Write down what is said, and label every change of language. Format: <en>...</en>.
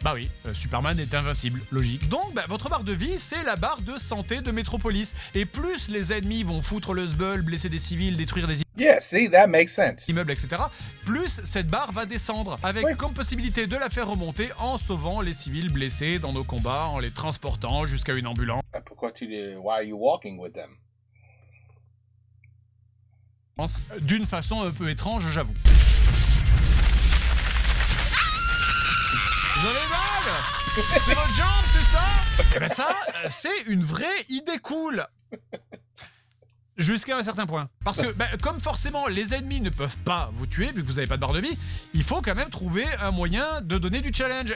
<fr>Bah oui, Superman est invincible, logique. Donc votre barre de vie, c'est la barre de santé de Metropolis. Et plus les ennemis vont foutre le sbul, blesser des civils, détruire des</fr> <en>see, that makes sense.</en> <fr>immeubles, etc., plus cette barre va descendre, avec comme possibilité de la faire remonter en sauvant les civils blessés dans nos combats, en les transportant jusqu'à une ambulance. Pourquoi</fr> <en>why are you walking with them?</en> <fr>D'une façon un peu étrange, j'avoue. Vous avez mal? C'est votre jambe, c'est ça? Eh ben ça, c'est une vraie idée cool. Jusqu'à un certain point. Parce que, comme forcément, les ennemis ne peuvent pas vous tuer, vu que vous n'avez pas de barre de vie, il faut quand même trouver un moyen de donner du challenge.</fr>